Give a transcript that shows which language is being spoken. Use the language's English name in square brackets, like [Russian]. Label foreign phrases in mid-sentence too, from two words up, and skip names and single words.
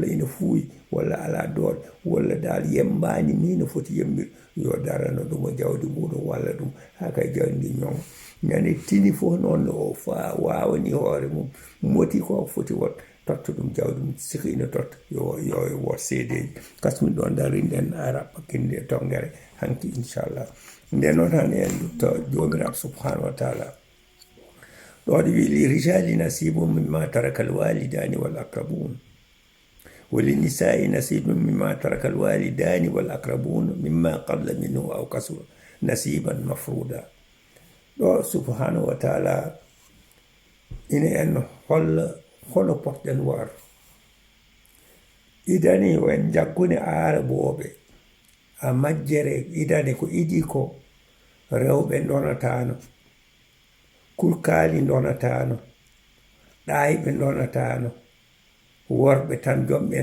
[Fula] ina fuuyi walla ala doole walla dal yembani ni no foti yembir yo darano ɗum o jawdi muɗum walla ɗum ha kay jawdi ndi ñonga ñande tini fof noon o fa wawani hoore mum moti ko foti won totta ɗum jawdi mum siko ina totta yo wot seedeji kasmin ɗon darinɗen ara pakkinde tongere hanki inchallah nden noon tan en dutto jomiraɗo [Arabic] سبحانه وتعالى [Fula] ɗo wi [Arabic] للرجال نصيب مما ترك الوالدان والأقربون وللنساء نصيب مما ترك الوالدان والأقربون مما قل منه أو كسر نصيبا مفروضا ɗo سبحانه وتعالى [Fula] ina en hono potɗen war idani o en jaggune araboɓe a majjere idani ko idi ko rewɓe donatano kurkali donatano ɗayɓe donatano worɓe tan jomɓen